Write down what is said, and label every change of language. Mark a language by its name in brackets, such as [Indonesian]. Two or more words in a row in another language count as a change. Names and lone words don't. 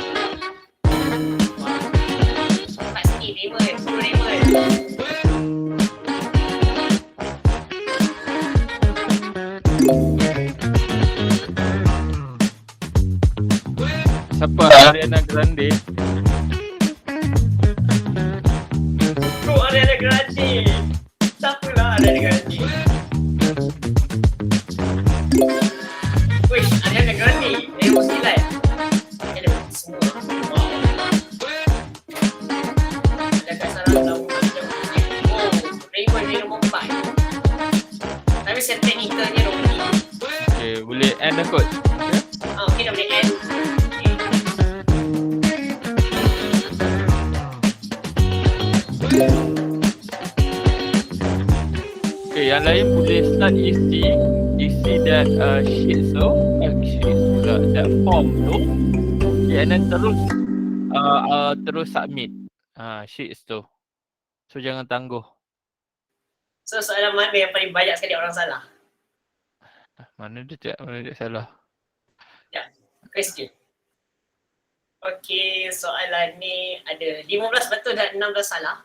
[Malay] Tak sikit Raymond. Siapa Ariana Grande? Ariana Grande. Siapalah Ariana Grande? Wish, Ariana Grande. Nombor 9. Ada semua. Wow. Adakah salah tahu? Raymond dia nombor 4. Tapi centimeternya nombor 3. Okay, boleh end dah kot. Okay, dah boleh end. Okay, yang lain boleh start isi [English] that sheet [Malay] tu, [English] that form [Malay] tu. [English] Okay, and then [Malay] terus [English] submit sheets [Malay] tu. So jangan tangguh. So soalan mana yang paling banyak sekali orang salah? Mana dia salah? Ya, question. Okay, soalan ni ada 15 betul dan 16 salah.